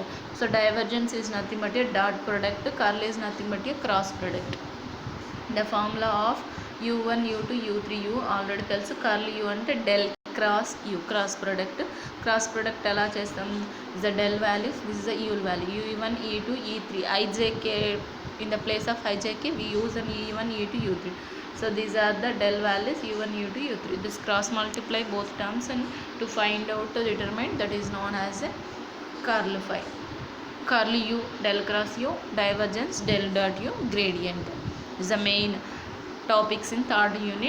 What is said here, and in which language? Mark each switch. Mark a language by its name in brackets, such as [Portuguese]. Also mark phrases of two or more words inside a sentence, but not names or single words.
[English] So divergence is nothing but a dot product, curl is nothing but a cross product. the formula of u1 u2 u3 u already తెలుసు. curl u అంటే del cross u, cross product [Telugu] ఎలా చేస్తాం, [English] is the del values, this is the yule value u1 e2 e3 ijk in the place of ijk we use an e1 e2 u3. So these are the del values u1 u2 u3. This cross multiply both terms and to find out the determinant that is known as a curl phi. Curl u del cross u, divergence del dot u, gradient is the main topics in third unit.